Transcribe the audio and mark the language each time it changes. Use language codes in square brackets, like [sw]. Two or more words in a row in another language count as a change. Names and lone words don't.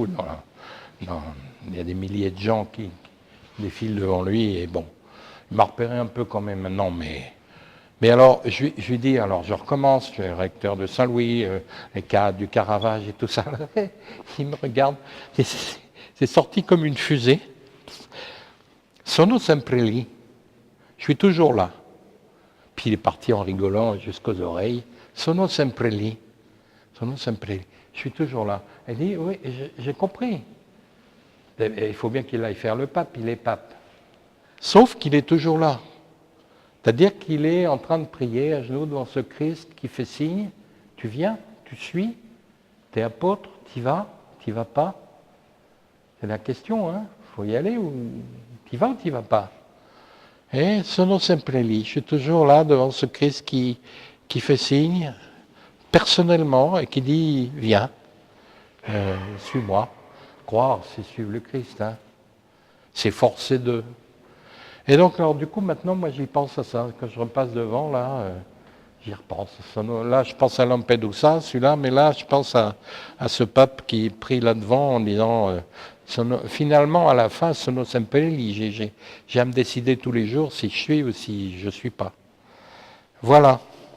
[fr] Il y a des milliers de gens qui défilent devant lui. Et bon, il m'a repéré un peu quand même maintenant. Mais alors, je lui dis, alors je recommence, je suis recteur de Saint-Louis, les cas du Caravage et tout ça. Il me regarde. C'est sorti comme une fusée. [it] Sono sempre lì. [fr] Je suis toujours là. Puis il est parti en rigolant jusqu'aux oreilles. [it] Sono sempre lì. Sono sempre lì. [fr] Je suis toujours là. Elle dit, oui, j'ai compris. Il faut bien qu'il aille faire le pape, il est pape. Sauf qu'il est toujours là. C'est-à-dire qu'il est en train de prier à genoux devant ce Christ qui fait signe. Tu viens, Tu suis? T'es apôtre? T'y vas? T'y vas pas? C'est la question, hein. Faut y aller ou t'y vas ou t'y vas pas? [it] Et sono sempre lì. [fr] Je suis toujours là devant ce Christ qui fait signe personnellement et qui dit viens, suis-moi. Croire, c'est suivre le Christ, hein. C'est forcer de. Et donc, alors, du coup, maintenant, moi, j'y pense à ça. Quand je repasse devant, là, j'y repense. Là, je pense à Lampedusa, celui-là, mais là, je pense à ce pape qui est pris là-devant en disant, finalement, à la fin, [it] sono sempre lì. [fr] J'ai à me décider tous les jours si je suis ou si je ne suis pas. Voilà.